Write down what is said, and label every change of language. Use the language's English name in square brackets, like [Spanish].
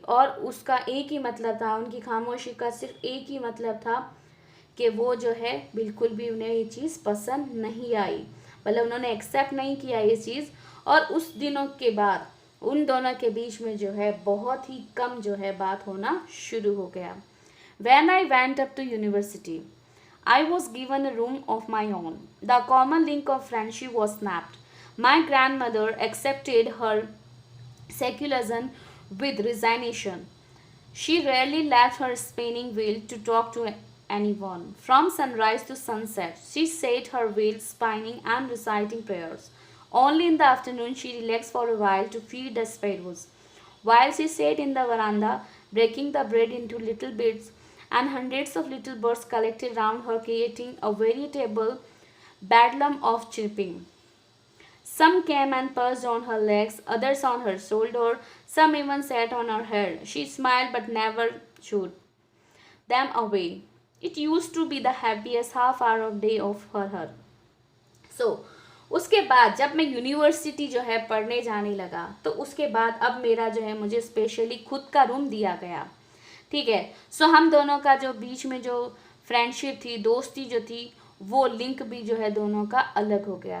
[Hindi] और उसका एक ही मतलब था, उनकी खामोशी का सिर्फ एक ही मतलब था कि वो जो है बिल्कुल भी उन्हें ये चीज़ पसंद नहीं आई, मतलब उन्होंने एक्सेप्ट नहीं किया ये चीज़। और उस दिनों के बाद उन दोनों के बीच में जो है बहुत ही कम जो है बात होना शुरू हो गया। [English] When I went up to university, I was given a room of my own. The common link of friendship was snapped. My grandmother accepted her secularism with resignation. She rarely left her spinning wheel to talk to anyone. From sunrise to sunset, she sat her wheel spinning and reciting prayers. Only in the afternoon she relaxed for a while to feed the sparrows. While she sat in the veranda, breaking the bread into little bits, and hundreds of little birds collected round her, creating a veritable bedlam of chirping. Some came and perched on her legs, others on her shoulder, some even sat on her head. She smiled but never shooed them away. It used to be the happiest half hour of day of her. [Hindi] So, उसके बाद जब मैं university जो है पढ़ने जाने लगा, तो उसके बाद अब मेरा जो है मुझे स्पेशली खुद का रूम दिया गया। ठीक है, सो हम दोनों का जो बीच में जो फ्रेंडशिप थी, दोस्ती जो थी, वो लिंक भी जो है दोनों का अलग हो गया।